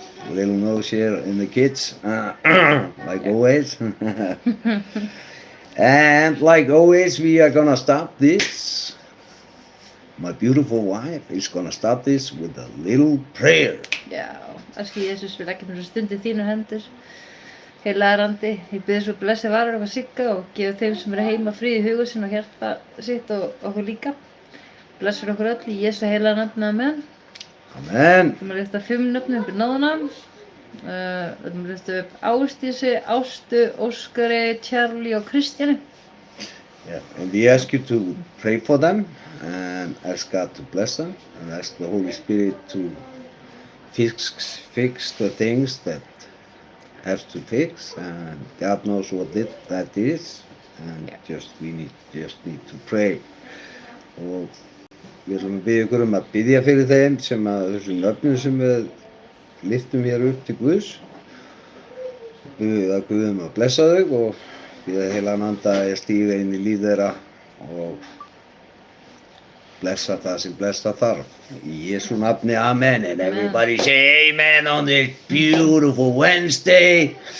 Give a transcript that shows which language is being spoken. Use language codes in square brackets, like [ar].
[en] Little nose here in the kids, like always. And like always, we are gonna start this. My beautiful wife is gonna start this with a little prayer. [is] Já, Elski Jesús, við leggjum þessu stund í þínu hendur. Heilagur andi, ég bið svo blessi varir okkar Sigga og gefa þeim sem eru heima frið í huga sinn og hjarta sitt og okkur líka. Blessur okkur öll í Jesu heilaga nafni, amen. Amen. Við erum að lyfta 5 nöfnum upp í náðuna. Við erum að lyfta upp Ásdísi, Ástu, Óskari, Charlie og Kristjáni. [en] Yeah, and we ask you to pray for them and ask God to bless them and ask the Holy Spirit to fix the things that have to fix, and God knows what that is, and we just need to pray. [is] Og við ætlum að biðja ykkur að biðja fyrir þeim sem þessum nöfnum sem við lyftum hér upp til Guðs. Biðja að Guð að blessa þau og biðja heilagan anda að stíga inn í líf þeirra og blessa það sem blessa þarf. Í Jesú nafni, amen. [en] And everybody say amen on this beautiful Wednesday.